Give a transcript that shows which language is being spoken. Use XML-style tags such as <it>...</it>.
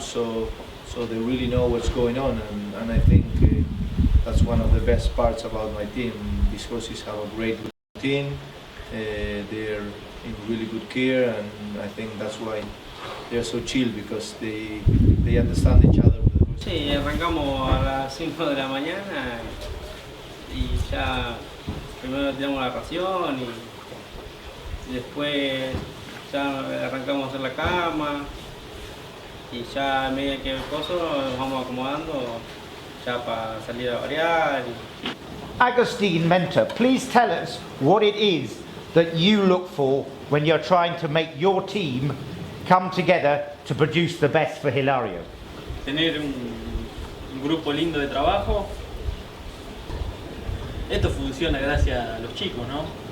<en>So they really know what's going on. And I think that's one of the best parts about my team. These horses have a great routine. They're in really good care, and I think that's why they're so chill, because they understand each other.</en> <es>Sí, arrancamos a las 5 de la mañana y ya primero tiramos la ración y después ya arrancamos a hacer la cama y ya a medida que el coso nos vamos acomodando ya para salir a variar.</es> <en>Agustin Mentor, please tell us what it is that you look for when you're trying to make your team come together to produce the best for Hilario.</en> <es>Tener un grupo lindo de trabajo. Esto funciona gracias a los chicos, ¿no?</es>